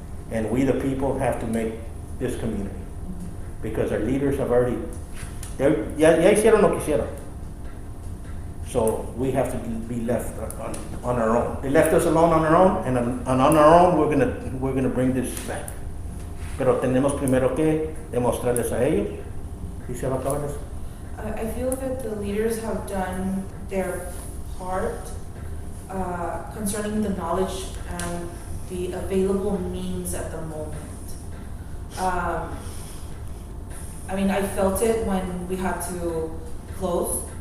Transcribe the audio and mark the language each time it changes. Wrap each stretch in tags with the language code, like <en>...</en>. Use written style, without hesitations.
<en>And we the people have to make this community, because our leaders have already,</en> <es>ya hicieron lo que hicieron.</es> <en>So we have to be left on our own. They left us alone on our own, and on our own we're gonna bring this back.</en> <es>Pero tenemos primero que demostrarles a ellos, y se va a acabar eso.</es> <en>I feel that the leaders have done their part concerning the knowledge and the available means at the moment. I mean, I felt it when we had to close.</en>